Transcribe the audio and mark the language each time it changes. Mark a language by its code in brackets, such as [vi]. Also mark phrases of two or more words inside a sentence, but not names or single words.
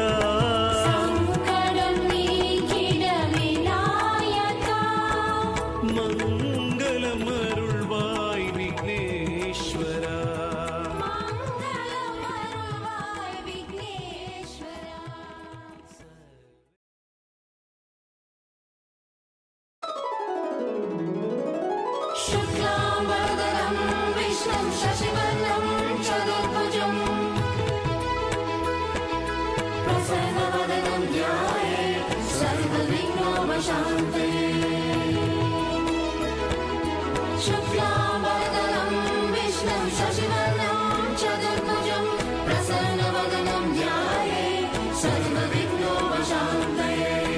[ta] சங்கடம் நீக்கிட விநாயகா மங்களம் அருள்வாய் விக்னேஸ்வரா மங்களம் அருள்வாய் விக்னேஸ்வரா [sa] शुक्लां वरदं विष्णुं शशिवर्णं चतुर्भुजं प्रसन्नवदनं ध्यायेत् सर्वविघ्नोपशान्तये शुक्लां वरदं विष्णुं शशिवर्णं चतुर्भुजं प्रसन्नवदनं ध्यायेत् सर्वविघ्नोपशान्तये